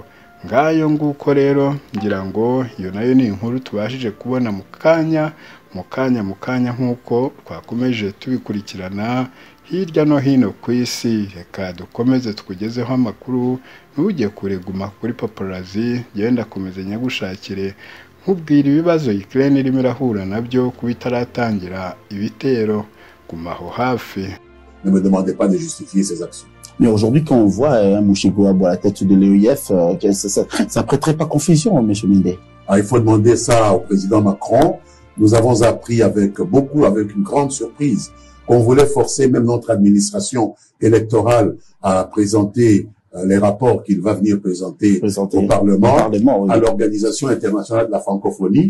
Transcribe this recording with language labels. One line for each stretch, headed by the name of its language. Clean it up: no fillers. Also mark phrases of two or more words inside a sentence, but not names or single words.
Kinyarwanda: Ngayo nguko rero, ngira ngo iyo nayo ni inkuru tubashije kubona mu kanya nk'uko twakomeje tubikurikirana hirya no hino ku isi. Reka dukomeze tukugezeho amakuru, ntujye kureguma kuri Paparazzi, genda komeze nyagushakire nkubwira ibibazo Ukraine irimo irahura nabyo kuba itaratangira ibitero. Gumaho hafi.
French: Ne me demandez pas de justifier ces actions. Mais aujourd'hui, quand on voit Mouchikouabo à la tête de l'EIF, ça prêterait pas confusion, M. Mindé. Il faut demander ça au président Macron. Nous avons appris avec une grande surprise, qu'on voulait forcer même notre administration électorale à présenter les rapports qu'il va venir présenter au Parlement, oui, à l'Organisation internationale de la francophonie.